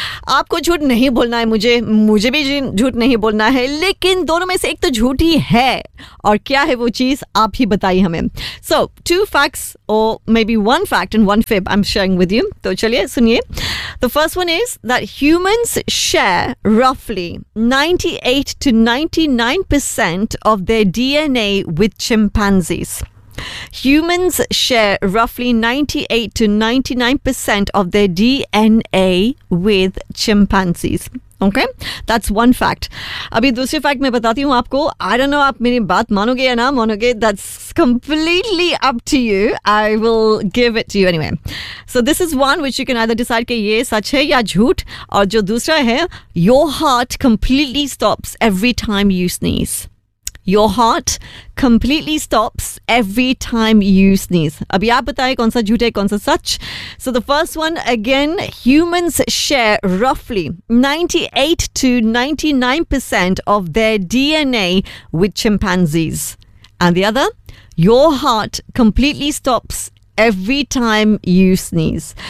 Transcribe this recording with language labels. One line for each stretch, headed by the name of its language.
Hindi: आपको झूठ नहीं बोलना है, मुझे भी झूठ नहीं बोलना है, लेकिन दोनों में से एक तो झूठी है, और क्या है वो चीज आप ही बताइए हमें.
English: So two facts और may be one fact and one fib I am sharing with you.
Hindi: तो चलिए सुनिए.
English: The first one is that humans share रफली 98-99% of their DNA with chimpanzees. Humans share roughly 98-99% of their DNA with chimpanzees. Okay, that's one fact.
Hindi: अभी दूसरे fact मैं बताती हूँ आपको.
English: I don't know
Hindi: आप मेरी बात मानोगे या ना मानोगे.
English: That's completely up to you. I will give it to you anyway. So this is one which you can either decide
Hindi: कि ये सच है या झूठ.
English: और जो दूसरा है, your heart completely stops every time you sneeze. Your heart completely stops every time you sneeze.
Hindi: अभी आप बताएं कौन सा झूठ है कौन सा सच.
English: So the first one again, humans share roughly 98-99% of their DNA with chimpanzees. And the other, your heart completely stops every time you sneeze.